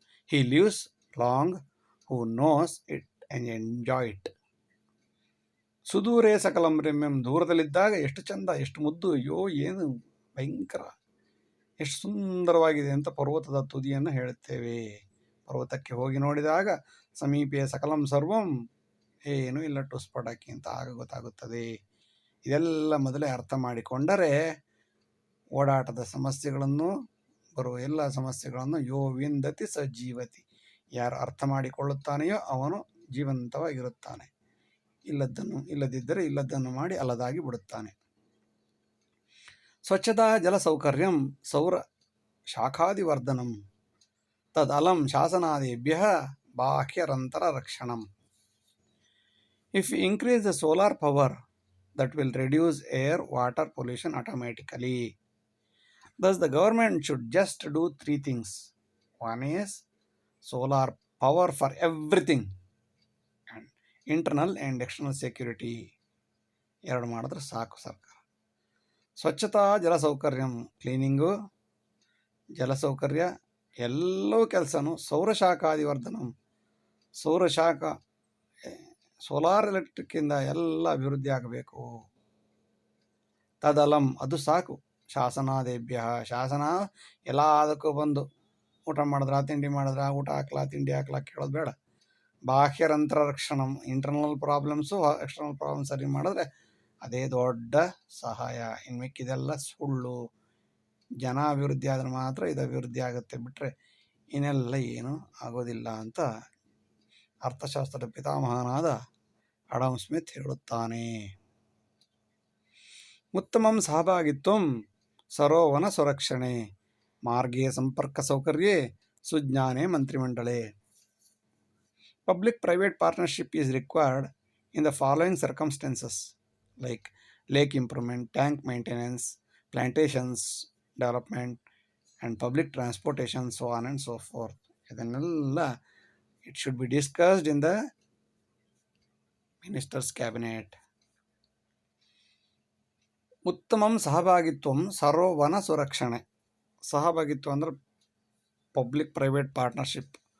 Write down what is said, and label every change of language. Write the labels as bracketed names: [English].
[English] He lives long who knows it and enjoy it. [Sanskrit] ಸುದೂರೇ ಸಕಲಂ ರಮ್ಯಂ, [Kannada] ದೂರದಲ್ಲಿದ್ದಾಗ ಎಷ್ಟು ಚಂದ, ಎಷ್ಟು ಮುದ್ದು, ಅಯ್ಯೋ ಏನು ಭಯಂಕರ, ಎಷ್ಟು ಸುಂದರವಾಗಿದೆ ಅಂತ ಪರ್ವತದ ತುದಿಯನ್ನು ಹೇಳುತ್ತೇವೆ. ಪರ್ವತಕ್ಕೆ ಹೋಗಿ ನೋಡಿದಾಗ [Sanskrit] ಸಮೀಪೆ ಸಕಲಂ ಸರ್ವಂ, [Kannada] ಏನು ಇಲ್ಲ ಟುಸ್ಪಟಾಕಿ ಅಂತ ಆಗ ಗೊತ್ತಾಗುತ್ತದೆ. ಇದೆಲ್ಲ ಮೊದಲೇ ಅರ್ಥ ಮಾಡಿಕೊಂಡರೆ ಓಡಾಟದ ಸಮಸ್ಯೆಗಳನ್ನು, ಬರುವ ಎಲ್ಲ ಸಮಸ್ಯೆಗಳನ್ನು [Sanskrit] ಯೋ ವಿಂದತಿ ಸ ಜೀವತಿ, [Kannada] ಯಾರು ಅರ್ಥ ಮಾಡಿಕೊಳ್ಳುತ್ತಾನೆಯೋ ಅವನು ಜೀವಂತವಾಗಿರುತ್ತಾನೆ. ಇಲ್ಲದಿದ್ದರೆ ಇಲ್ಲದನ್ನು ಮಾಡಿ ಅಲ್ಲದಾಗಿ ಬಿಡುತ್ತಾನೆ. [Sanskrit] ಸ್ವಚ್ಛತಾ ಜಲ ಸೌಕರ್ಯಂ ಸೌರ ಶಾಖಾದಿವರ್ಧನಂ ತದಲಂ ಶಾಸನಾದೇಭ್ಯ ಬಾಹ್ಯರಂತರ ರಕ್ಷಣಂ. [English] If we increase the solar power, that will reduce air water pollution automatically. Thus the government should just do 3 things. One is solar power for everything, and internal and external security. [Kannada] ಎರಡು ಮಾಡಿದ್ರೆ ಸಾಕು ಸರ್ಕಾರ. [Sanskrit] ಸ್ವಚ್ಛತಾ ಜಲ ಸೌಕರ್ಯಂ, [Kannada] cleaning, ಜಲಸೌಕರ್ಯ, ಎಲ್ಲವೂ ಕೆಲಸನೂ. ಸೌರಶಾಖಾದಿವರ್ಧನಂ, ಸೌರಶಾಖ solar ಎಲೆಕ್ಟ್ರಿಕ್ಕಿಂದ ಎಲ್ಲ ಅಭಿವೃದ್ಧಿ ಆಗಬೇಕು. ತದಲಂ, ಅದು ಸಾಕು. ಶಾಸನಾದೇಭ್ಯ, ಶಾಸನ ಎಲ್ಲದಕ್ಕೂ ಬಂದು ಊಟ ಮಾಡಿದ್ರ ತಿಂಡಿ ಮಾಡಿದ್ರ ಊಟ ಹಾಕ್ಲಾ ತಿಂಡಿ ಹಾಕ್ಲಾ ಕೇಳೋದು ಬೇಡ. [Sanskrit] ಬಾಹ್ಯರಂತರ ರಕ್ಷಣಂ, [English] internal problems external problem [Kannada] ಸರಿ ಮಾಡಿದ್ರೆ ಅದೇ ದೊಡ್ಡ ಸಹಾಯ. ಇನ್ನು ಮಿಕ್ಕಿದೆಲ್ಲ ಸುಳ್ಳು. ಜನ ಅಭಿವೃದ್ಧಿ ಆದ್ರೆ ಮಾತ್ರ ಇದು ಅಭಿವೃದ್ಧಿ ಆಗುತ್ತೆ, ಬಿಟ್ಟರೆ ಇನ್ನೆಲ್ಲ ಏನೂ ಆಗೋದಿಲ್ಲ ಅಂತ ಅರ್ಥಶಾಸ್ತ್ರದ ಪಿತಾಮಹನಾದ ಅಡಮ್ ಸ್ಮಿತ್ ಹೇಳುತ್ತಾನೆ. [Sanskrit] ಉತ್ತಮಂ ಸಹಭಾಗಿತ್ವಂ ಸರೋವನ ಸುರಕ್ಷಣೆ ಮಾರ್ಗೇ ಸಂಪರ್ಕ ಸೌಕರ್ಯೇ ಸುಜ್ಞಾನೇ ಮಂತ್ರಿಮಂಡಳೆ. [English] Public-private partnership is required in the following circumstances, like lake improvement, tank maintenance, plantations development, and public transportation, so on and so forth. ಇದನ್ನೆಲ್ಲ it should be discussed in the ministers cabinet. [Sanskrit] ಉತ್ತಮಂ ಸಹಭಾಗಿತ್ವಂ ಸರ್ವವನ ಸುರಕ್ಷಣೆ. [Kannada] ಸಹಭಾಗಿತ್ವ ಅಂದರೆ [English] Public private partnership.